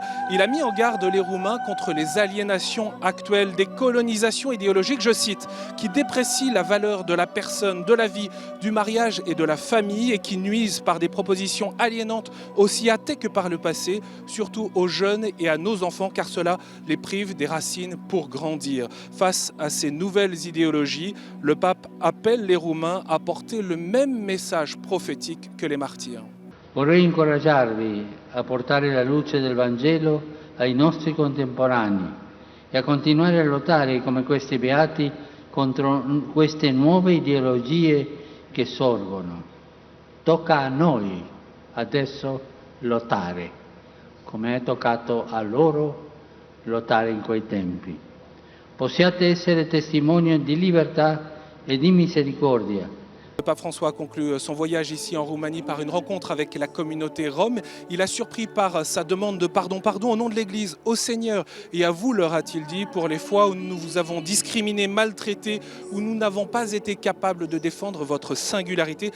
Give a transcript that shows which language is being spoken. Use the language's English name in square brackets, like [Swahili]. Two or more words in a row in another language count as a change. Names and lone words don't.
[French] Il a mis en garde les Roumains contre les aliénations actuelles, des colonisations idéologiques, je cite, qui déprécient la valeur de la personne, de la vie, du mariage et de la famille et qui nuisent par des propositions aliénantes aussi athées que par le passé, surtout aux jeunes et à nos enfants, car cela les prive des racines pour grandir. Face à ces nouvelles idéologies, le pape appelle les Roumains à porter le même message prophétique que les martyrs. [Italian] Vorrei incoraggiarvi a portare la luce del Vangelo ai nostri contemporanei e a continuare a lottare come questi beati contro queste nuove ideologie che sorgono. Tocca a noi adesso lottare, come è toccato a loro lottare in quei tempi. Possiate essere testimoni di libertà et de miséricordia. [French] Le pape François a conclu son voyage ici en Roumanie par une rencontre avec la communauté rome. Il a surpris par sa demande de pardon. Pardon au nom de l'Église, au Seigneur et à vous, leur a-t-il dit, pour les fois où nous vous avons discriminé, maltraité, où nous n'avons pas été capables de défendre votre singularité.